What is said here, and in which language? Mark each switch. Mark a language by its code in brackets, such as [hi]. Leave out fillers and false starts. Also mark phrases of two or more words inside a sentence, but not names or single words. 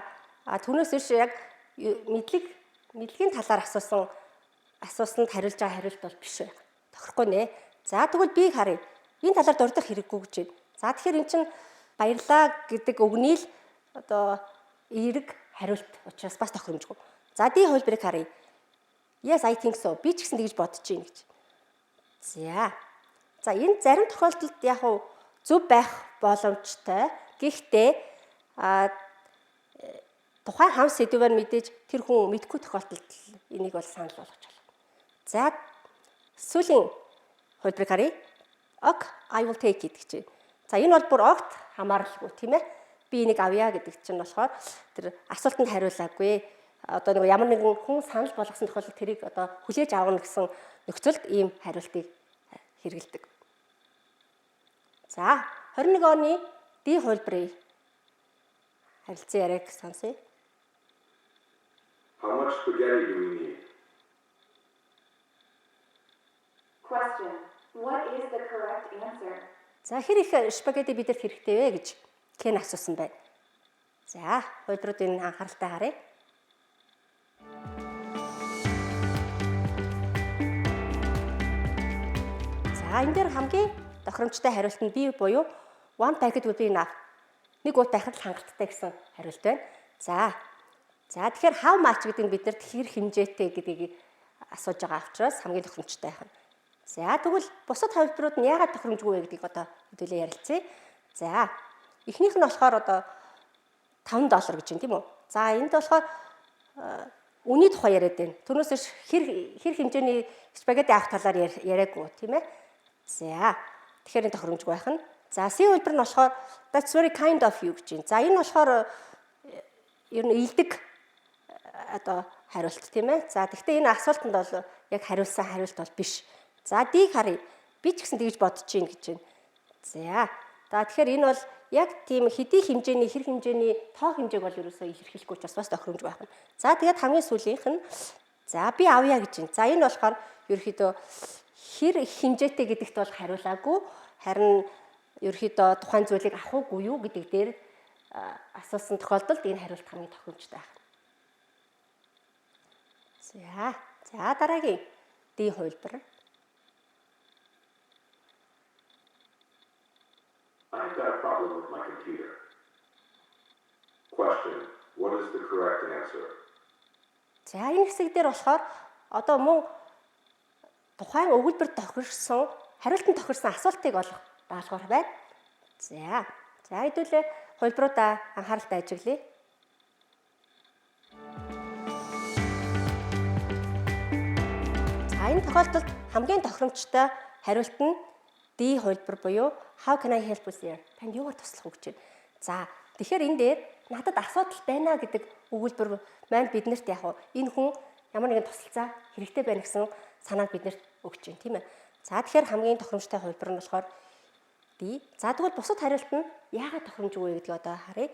[mn] Түүнээс биш яг мэдлэгийн талаар асуусанд хариулж байгаа хариулт бол биш байна. Тохирохгүй нэ. За тэгвэл Б-г харъя. энэ талаар дурдах хэрэггүй гэж байна. За тэгэхээр эн чинь баярлаа гэдэг үгний л одоо эерэг хариулт учраас бас тохиромжгүй. За D хувилбарыг харъя. [en] Yes, I think so. [mn] Би ч гэсэн тэгж бодож байна гэж. За энэ зарим тохиолдолд яг нь зөв байх боломжтой. Гэхдээ тухайн хам сэдвээр мэдээж тэр хүн мэдгүй тохиолдолд энийг бол санал болгож байна. За сүүлийн хувилбарыг харъя. [en] Ok, I will take it гэж. [mn] За энэ бол бүр огт хамааралгүй тийм ээ. Би энийг авъя гэдэг чинь болохоор тэр асуултанд хариулаагүй. Одоо нэг ямар нэгэн хүн санал болгосон тохиолдолд тэрийг одоо хүлээж авах гэсэн нөхцөлд ийм хариултыг хэрэгэлдэг. За 21 оны D хувилбарыг харилцан яриаг сонсъё. [en] How much spaghetti do we need? Question. What is the correct answer? [mn] За хэр их спагетти бидэнд хэрэгтэй вэ гэж Кен асуусан байна. За хувилбаруудын анхааралтай харъя. За энэ дээр хамгийн тохиромжтой хариулт нь B буюу [en] one packet will be enough. [mn] Нэг уут байхад л хангалттай гэсэн хариулт байна. За тэгэхээр [en] how much [mn] гэдэг нь биднэрт хэр хэмжээтэй гэдгийг асууж байгаа учраас хамгийн тохиромжтой байх нь. За тэгвэл бусад хувилбарууд нь яагаад тохиромжгүй вэ гэдгийг одоо хэдүүлээ ярилцъя. За эхнийх нь болохоор одоо $5 гэж байна тийм үү? За энд болохоор үний тухай яриад байна. Түүнээс хэр хэмжээний спагетти авах талаар яриаггүй тийм ээ. За тэгэхээр энэ тохиромжгүй байх нь. За C хувилбар нь болохоор [en] that's very kind of you [mn] гэж байна. За энэ болохоор ер нь илдэг одоо хариулт тийм ээ. За гэхдээ энэ асуултанд бол яг хариулсан хариулт бол биш. За D харъя. Би ч гэсэн тэгж бодож байна гэж байна. За тэгэхээр энэ бол яг тийм хэдий хэмжээний хэр хэмжээний тоо хэмжээг бол ерөөсөө илэрхийлэхгүй учраас бас тохиромж байх нь. За тэгээд хамгийн сүүлийнх нь за би авъя гэж байна. За энэ болохоор ерөөхдөө хэр их хэмжээтэй гэдэгт бол хариулаагүй. Харин ерөөхдөө тухайн зүйлийг авах уугүй юу гэдэг дээр асуусан тохиолдолд энэ хариулт хамгийн тохиромжтой байх. За дараагийн D хувилбар. [en] I've got a problem with my computer. Question. What is the correct answer? [mn] За энэ хэсэг дээр болохоор одоо мөн тухайн өгүүлбэр тохирсон хариултанд тохирсон асуултыг олох даалгавар байна. За хэдүүлээ хувилбаруудаа анхааралтай ажиглая. За энэ тохиолдолд хамгийн тохиромжтой хариулт нь D хувилбар буюу [en] how can I help you here? [mn] Танд юугаар туслах уу гэж байна. За тэгэхээр энэ дээр надад асуудал байна гэдэг өгүүлбэр маань биднэрт яг энэ хүн ямар нэгэн тусалцаа хэрэгтэй байна гэсэн санааг биднэрт өгч байна тийм ээ. За тэгэхээр хамгийн тохиромжтой хувилбар нь болохоор D. За тэгвэл бусад хариулт нь яагаад тохиромжгүй вэ гэдгийг одоо харъя.